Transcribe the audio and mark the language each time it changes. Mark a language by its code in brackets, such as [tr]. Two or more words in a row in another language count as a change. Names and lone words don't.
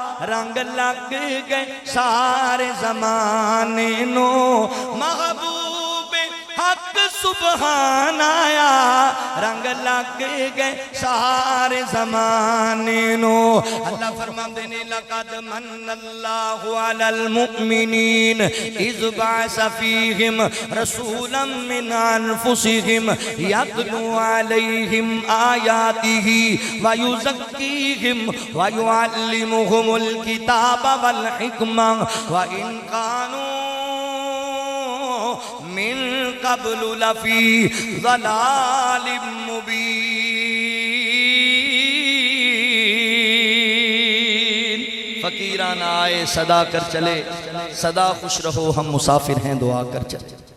[pa] رنگ لگ گئے سارے زمانے نو محبوب حق سبحان آیا رنگ لگ گئے سارے زمانے نو اللہ فرماندے نے [ar] لقد من اللہ علی المؤمنین اذ بعث فیہم رسولا من انفسہم یتلو علیہم آیاتہ ویزکیہم ویعلمہم الکتاب والحکمہ وإن کانوا من قبل لفی ضلال مبین [ur] فقیران آئے صدا کر چلے صدا خوش رہو ہم مسافر ہیں دعا کر چلے